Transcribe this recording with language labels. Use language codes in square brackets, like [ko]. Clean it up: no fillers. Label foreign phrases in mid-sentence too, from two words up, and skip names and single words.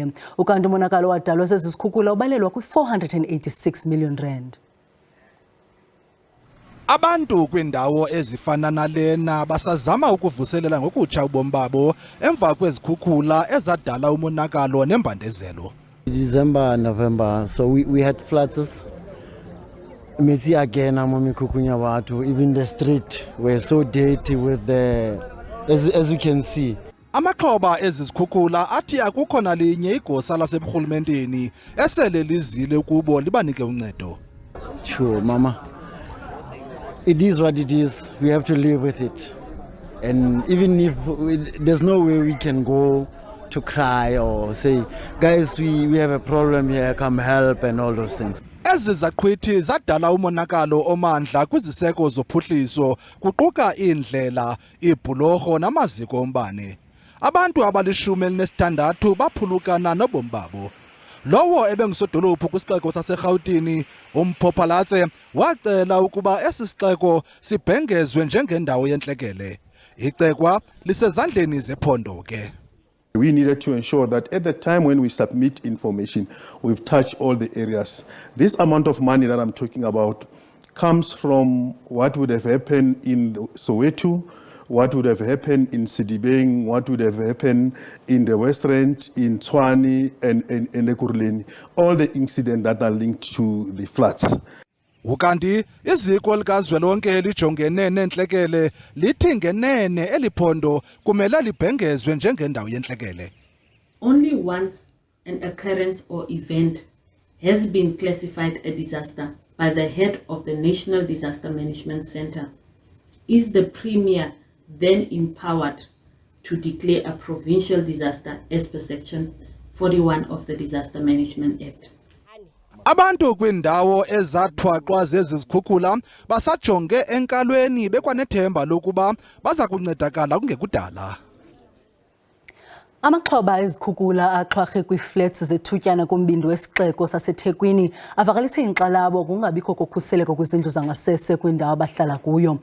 [xh] Ukanti umonakalo wadalwa zezikhukhula ubalelwa kwi-R486 million. Abantu kwindawo ezifana nalena basazama ukuvuselela ngokutsha ubomi babo emva kwezikhukhula ezadala umonakalo nembandezelo. [en] December, November, so we had floods. Metsi again, even the street were so dirty with the, as you can see. [xh] Amaxhoba ezizikhukhula athi akukho nalinye igosa laseburhulumenteni esele lizile kubo libanike uncedo. [en] Sure, Mama. It is what it is. We have to live with it. And even if there's no way we can go to cry or say, guys, we have a problem here, come help and all those things. [xh] Ezi zaqhwithi zadala umonakalo omandla kwiziseko zophuhliso kuquka indlela, ibhulorho namaziko ombane. Abantu abali-16 baphulukana nobomi babo. Lowo ebengusodolophu kwisixeko saseGauteng uMphophalatse wacela ukuba esi sixeko sibhengezwe njengendawo yentlekele. Icekwa lisezandleni zephondo ke. [en] We needed to ensure that at the time when we submit information, we've touched all the areas. This amount of money that I'm talking about comes from what would have happened in Soweto, what would have happened in Sidibeng, what would have happened in the West Rand, in Tshwane and Ekurhuleni. All the incidents that are linked to the floods. [xh] Ukanti iziko likazwelonke elijongene nentlekele lithi ngenene eliphondo kumele libhengezwe njengendawo yentlekele. [en] Only once an occurrence or event has been classified a disaster by the head of the National Disaster Management Center. Is the Premier then empowered to declare a provincial disaster as per Section 41 of the Disaster Management Act? [xh] Abantu kwindawo ezathwaxwa zezikhukhula basajonge enkalweni bekwanethemba lokuba baza kuncedakala kungekudala. Amaxhoba ezikhukhula axhwarhe kwiflats zethutyana kumbindi wesixeko saseThekwini avakalise inkxalabo kungabikho kokhuseleko kwizindlu zangasese kwindawo abahlala kuyo.